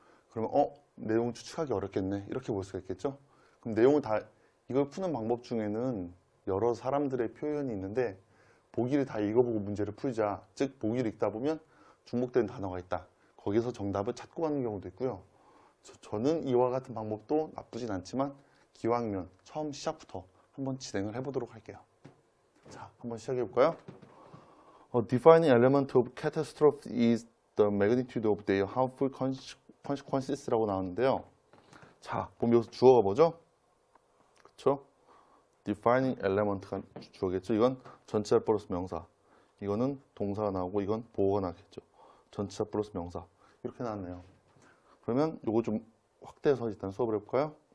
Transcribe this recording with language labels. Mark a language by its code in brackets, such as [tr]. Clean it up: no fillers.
[ko] 그러면 내용 추측하기 어렵겠네, 이렇게 볼 수가 있겠죠. 그럼 내용을 이걸 푸는 방법 중에는 여러 사람들의 표현이 있는데, 보기를 다 읽어보고 문제를 풀자, 즉 보기를 읽다 보면 중복된 단어가 있다, 거기서 정답을 찾고 가는 경우도 있고요. 저는 이와 같은 방법도 나쁘진 않지만 기왕이면 처음 시작부터 한번 진행을 해보도록 할게요. 자, 한번 시작해 볼까요? [en] Defining element of catastrophe is the magnitude of their harmful consequences [ko] 라고 나왔는데요. 자, 그럼 여기서 주어가 뭐죠? 그쵸? Defining element가 주어겠죠. 이건 전치사 플러스 명사, 이거는 동사가 나오고 이건 보어가 나겠죠. 전치사 플러스 명사, 이렇게 나왔네요. 그러면 요거 좀 확대해서 일단 수업을 해볼까요?